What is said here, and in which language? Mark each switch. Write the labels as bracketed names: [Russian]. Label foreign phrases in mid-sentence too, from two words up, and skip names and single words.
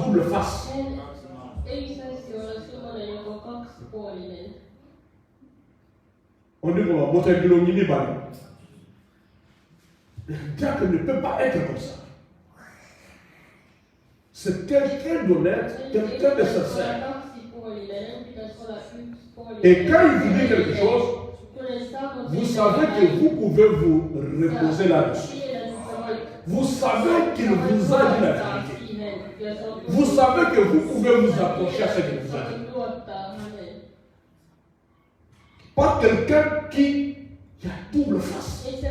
[French] Des faces, double face. [Finnish] kaksipuolinen. [French] On dit qu'on va monter un kilomini bali. Le diable ne peut pas être comme ça. C'est quelqu'un d'honnête, quelqu'un de sincère. [Finnish] Kaksipuolinen, pitäisi olla yksipuolinen. [French] Et quand il vous dit quelque chose, vous savez que vous pouvez vous reposer là-dessus. Vous savez qu'il vous a dit la vérité. Vous savez que vous pouvez vous approcher à ce qu'il vous a dit. Pas quelqu'un qui a double face.